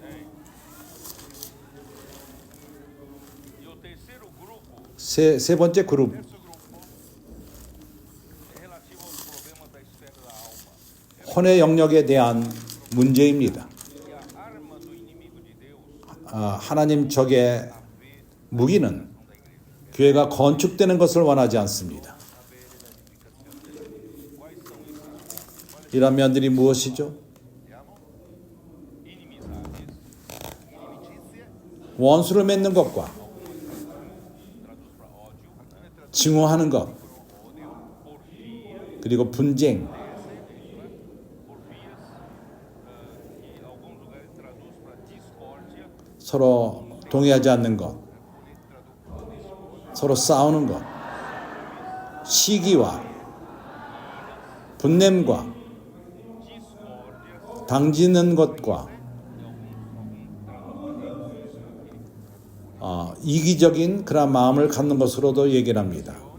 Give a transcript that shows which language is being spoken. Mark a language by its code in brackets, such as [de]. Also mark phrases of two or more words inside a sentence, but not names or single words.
[pt] E o terceiro grupo [ko] 세 번째 그룹, [pt] é relativo aos problemas da esfera da alma. [ko] 혼의 영역에 대한 문제입니다. [pt] E a arma do inimigo de Deus [ko] 하나님 적의 무기는 교회가 건축되는 것을 원하지 않습니다. 이런 면들이 무엇이죠? [pt] inimizades, [ko] 원수를 맺는 것과 증오하는 것, 그리고 분쟁, [pt] e alguns lugares [ko] 서로 동의하지 않는 것, 서로 싸우는 것, 시기와 분냄과 당지는 것과 이기적인 그런 마음을 갖는 것으로도 얘기를 합니다.